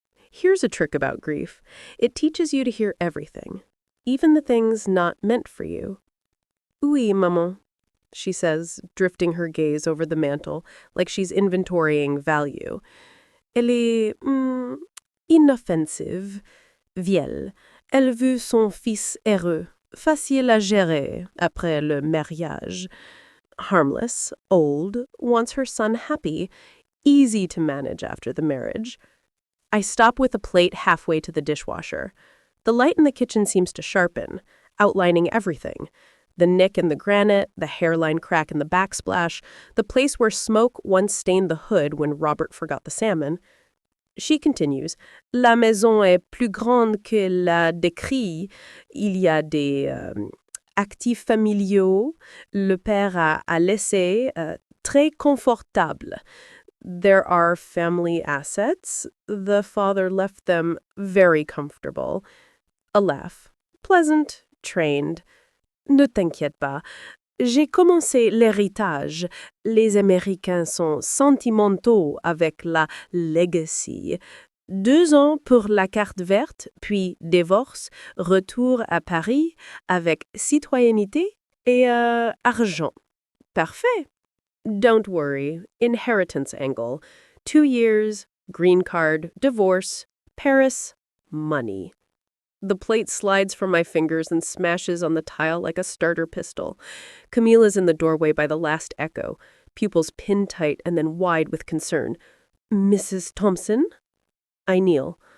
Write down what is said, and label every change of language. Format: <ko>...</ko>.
<en>Here's a trick about grief. It teaches you to hear everything, even the things not meant for you.</en> <fr>"Oui, maman,"</fr> <en>she says, drifting her gaze over the mantel like she's inventorying value.</en> <fr>"Elle est inoffensive, vieille. Elle veut son fils heureux, facile à gérer après le mariage.</fr> <en>Harmless, old, wants her son happy, easy to manage after the marriage." I stop with a plate halfway to the dishwasher. The light in the kitchen seems to sharpen, outlining everything. The nick in the granite, the hairline crack in the backsplash, the place where smoke once stained the hood when Robert forgot the salmon. She continues,</en> <fr>"La maison est plus grande que la décrit. Il y a des actifs familiaux. Le père a laissé très confortable.</fr> <en>There are family assets. The father left them very comfortable." A laugh. "Pleasant, trained.</en> <fr>Ne t'inquiète pas. J'ai commencé l'héritage. Les Américains sont sentimentaux avec la legacy. 2 ans pour la carte verte, puis divorce, retour à Paris avec citoyenneté et argent. Parfait.</fr> <en>Don't worry. Inheritance angle. 2 years, green card, divorce, Paris, money." The plate slides from my fingers and smashes on the tile like a starter pistol. Camille is in the doorway by the last echo, pupils pinned tight and then wide with concern. "Mrs. Thompson?" I kneel.</en>